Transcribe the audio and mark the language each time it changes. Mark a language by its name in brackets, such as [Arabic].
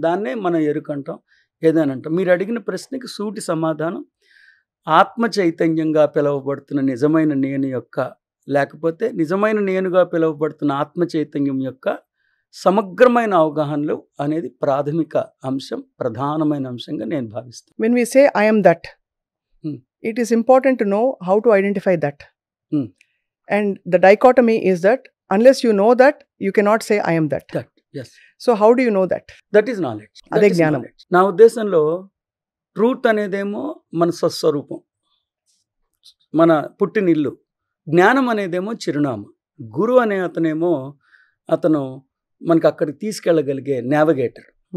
[Telugu] దాన్నే మనం ఎరుకంటాం, ఏదైనా అంటాం. మీరు అడిగిన ప్రశ్నకి సూటి సమాధానం ఆత్మ చైతన్యంగా పిలువబడుతున్న నిజమైన నేను యొక్క, లేకపోతే నిజమైన నేనుగా పిలువబడుతున్న ఆత్మ చైతన్యం యొక్క సమగ్రమైన అవగాహనలు అనేది ప్రాథమిక అంశం, ప్రధానమైన అంశంగా నేను భావిస్తాను. [English] When we say I am that, it is important to know how to identify that. And the dichotomy is that unless you know that, you cannot say I am that. Yes. So how do you know that? That is knowledge. [Telugu] అదే జ్ఞానం. నా ఉద్దేశంలో truth అనేదేమో మన స్వస్వరూపం, మన పుట్టినిల్లు. జ్ఞానం అనేదేమో చిరునామా. గురువు అనే అతను మనకి అక్కడికి తీసుకెళ్ళగలిగే నావిగేటర్.